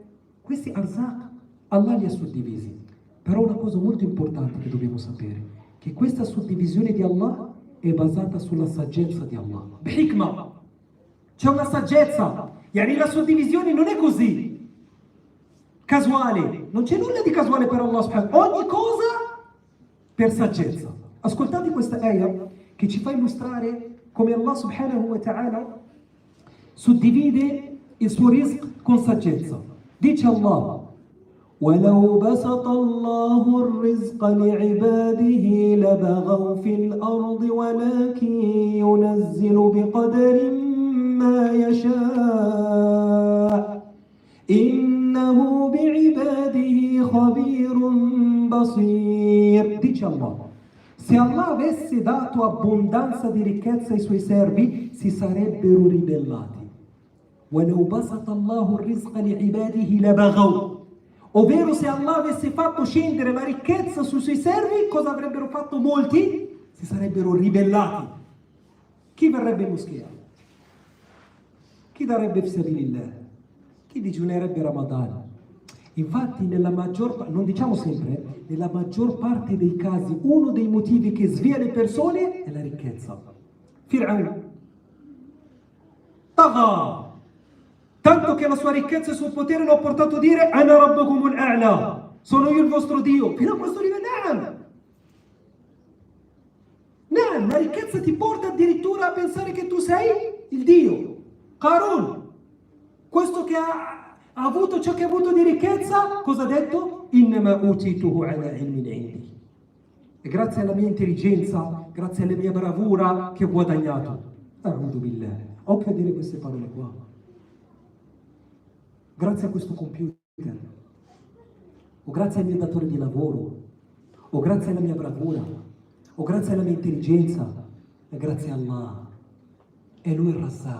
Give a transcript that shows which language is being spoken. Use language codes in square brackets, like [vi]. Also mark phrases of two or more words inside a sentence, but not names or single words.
[it] Questi arzaq, Allah li ha suddivisi. Però una cosa molto importante che dobbiamo sapere, che questa suddivisione di Allah è basata sulla saggezza di Allah. Bihikma. C'è una saggezza. Yani la suddivisione non è così casuale. Non c'è nulla di casuale per Allah subhanahu. Ogni cosa per saggezza. Ascoltate questa ayah che ci fa illustrare come Allah [ar] سبحانه وتعالى [it] suddivide il suo rizq con saggezza. Dice Allah: [ar] وَلَوْ بَسَطَ اللَّهُ الرِّزْقَ لِعِبَادِهِ لَبَغَوْا فِي الْأَرْضِ وَلَكِنْ يُنَزِّلُ بِقَدَرٍ مَا يَشَاءُ إِنَّهُ بِعِبَادِهِ خَبِيرٌ بَصِيرٌ. [it] Dice Allah: se Allah avesse dato abbondanza di ricchezza ai suoi servi, si sarebbero ribellati. [ar] وَلَوْ بَسَطَ اللَّهُ الرِّزْقَ لِعِبَادِهِ لَبَغَوْا. [it] Ovvero, se Allah avesse fatto scendere la ricchezza sui suoi servi, cosa avrebbero fatto molti? Si sarebbero ribellati. Chi verrebbe in moschea? Chi darebbe fisabilillah? Chi digiunerebbe Ramadan? Infatti, nella maggior, non diciamo sempre, nella maggior parte dei casi, uno dei motivi che svia le persone è la ricchezza. Fir'aun. Tagha. Tanto che la sua ricchezza e il suo potere lo ha portato a dire [ar] أنا ربكم الأعلى, [it] sono io il vostro Dio. Fino a questo livello, la ricchezza ti porta addirittura a pensare che tu sei il Dio. Qarun, questo che ha avuto ciò che ha avuto di ricchezza, cosa ha detto? [ar] إنما أوتيته على علم عندي. [it] E grazie alla mia intelligenza, grazie alla mia bravura che ho guadagnato. [ar] أعوذ بالله. [it] Occhio a dire queste parole qua. Grazie a questo computer, o grazie al mio datore di lavoro, o grazie alla mia bravura, o grazie alla mia intelligenza, e grazie a Allah. È Lui il Razzaq.